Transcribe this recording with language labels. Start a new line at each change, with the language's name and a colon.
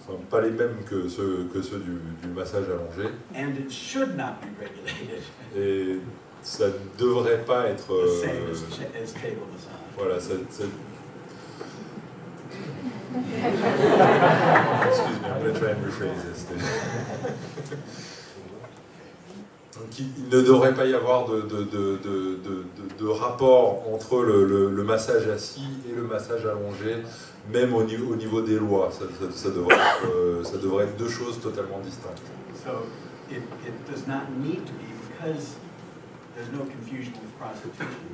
French: pas les mêmes que ceux du massage allongé,
English: And it should not be regulated
French: et ça ne devrait pas être...
English: the same as table massage. Voilà, excuse me, I'm going to try and rephrase this.
French: Donc, il ne devrait pas y avoir de rapport entre le massage assis et le massage allongé, même au niveau des lois. Ça devrait être deux choses totalement distinctes.
English: So it does not need to be because there's no confusion with prostitution.